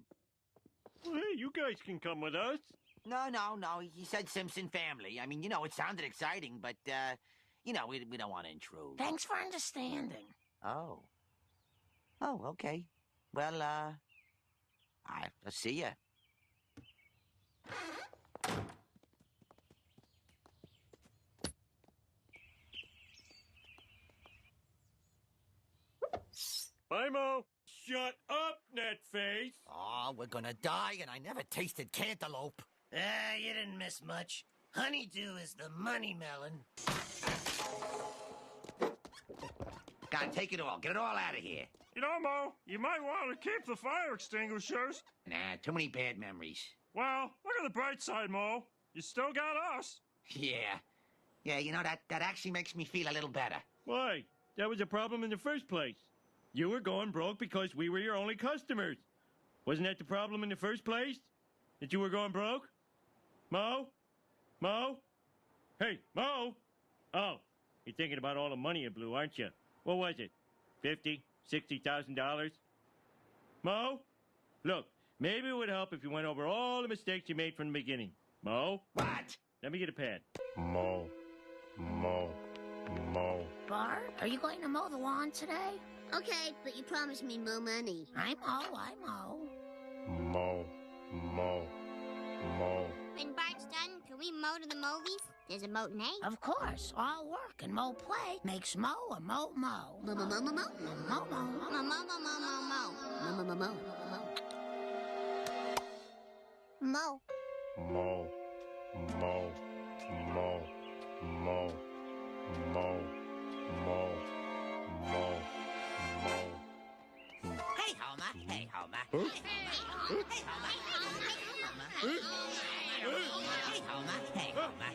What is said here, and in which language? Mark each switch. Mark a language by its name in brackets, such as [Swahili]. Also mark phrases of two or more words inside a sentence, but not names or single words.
[English] Well, hey, you guys can come with us. No. He said Simpson family. I mean, you know, it sounded exciting, but, you know, we don't want to intrude. Thanks for understanding. Oh. Oh, okay. Well, I'll see ya. Bye, Mo. Shut up, Netface. Oh, we're gonna die, and I never tasted cantaloupe. You didn't miss much. Honeydew is the money melon. God, take it all. Get it all out of here. You know, Mo, you might want to keep the fire extinguishers. Nah, too many bad memories. Well, look at the bright side, Mo. You still got us. Yeah. Yeah, you know, that actually makes me feel a little better. Why? That was a problem in the first place. You were going broke because we were your only customers. Wasn't that the problem in the first place? That you were going broke? Mo? Mo? Hey, Mo? Oh, you're thinking about all the money you blew, aren't you? What was it? $50,000, $60,000? Mo? Look, maybe it would help if you went over all the mistakes you made from the beginning. Mo? What? Let me get a pad. Mo. Bart, are you going to mow the lawn today? Okay, but you promised me more money. I mow. Mo. When Bart's done, can we mow to the movies? There's a moat name. Of course. All work and mo play makes mo a mo mo. Mo mo mo mo mo. Mo mo mo mo mo mo mo. Mo mo mo mo. Mo. Hey, Homer. Hey, Homer. Hey, Homer. Hey, Homer. Hey, Homer. Hey, Homer.